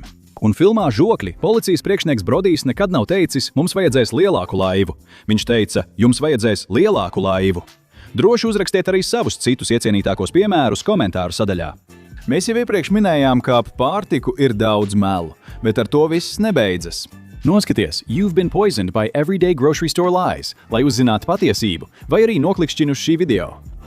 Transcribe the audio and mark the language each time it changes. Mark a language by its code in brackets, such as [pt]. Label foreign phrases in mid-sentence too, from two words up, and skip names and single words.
[lv] Un filmā Žokļi policijas priekšnieks Brodijs nekad nav teicis: "Mums vajadzēs lielāku laivu." Viņš teica: "Jums vajadzēs lielāku laivu." Droši uzrakstiet arī savus citus iecienītākos piemērus komentāru sadaļā. Mēs jau iepriekš minējām, ka ap pārtiku ir daudz melu, bet ar to viss nebeidzas. Noskaties, [en] You've been poisoned by everyday grocery store lies, [lv] lai uzzinātu patiesību, vai arī noklikšķini uz šī video.